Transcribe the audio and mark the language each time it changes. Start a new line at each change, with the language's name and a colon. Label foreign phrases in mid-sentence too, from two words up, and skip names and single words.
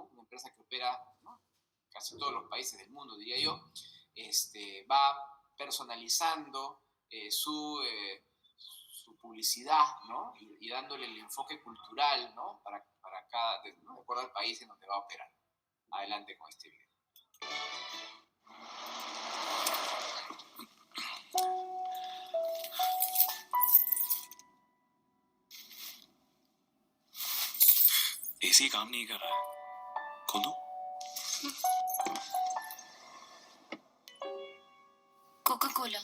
Spanish: Una empresa que opera, ¿no? Casi todos los países del mundo, diría yo, va personalizando su publicidad, ¿no? Y dándole el enfoque cultural, ¿no? Para cada, ¿no? De acuerdo al país en donde va a operar. Adelante con este video.
Hindi: एसी काम नहीं कर रहा है, खोल दो। कोका कोला।